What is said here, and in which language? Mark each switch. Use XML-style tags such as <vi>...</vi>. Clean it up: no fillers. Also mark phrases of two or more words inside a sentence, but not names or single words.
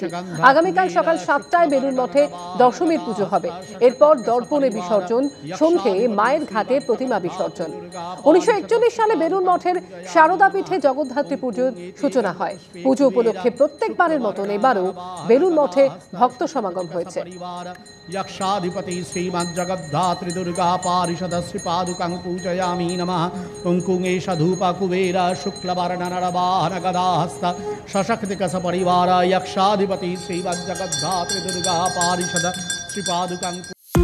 <bn>আগামীকাল সকাল 7টায় বেলুন মঠে দশমীর পুজো হবে। এরপর দর্পণে বিসর্জন, সন্ধে মায়ের ঘাটে প্রতিমা বিসর্জন। 1941 সালে বেলুন মঠের সারদা পীঠে জগদ্ধাত্রী পুজোর সূচনা হয়। পুজো উপলক্ষে প্রত্যেকবারের মতন এবারও বেলুন মঠে ভক্ত সমাগম হয়েছে।</bn> <sa>यक्षाधिपति श्रीमज्जगद्धात्री दुर्गा पारिषद श्रीपादुकं पूजयामि नमः। कुंकुमेश धूप कुबेर शुक्लवर्ण नरवाहन गदाहस्त सशक्तिक सपरिवार यक्षाधिपति श्रीमज्जगद्धात्री दुर्गा पारिषद श्रीपादुकं</sa>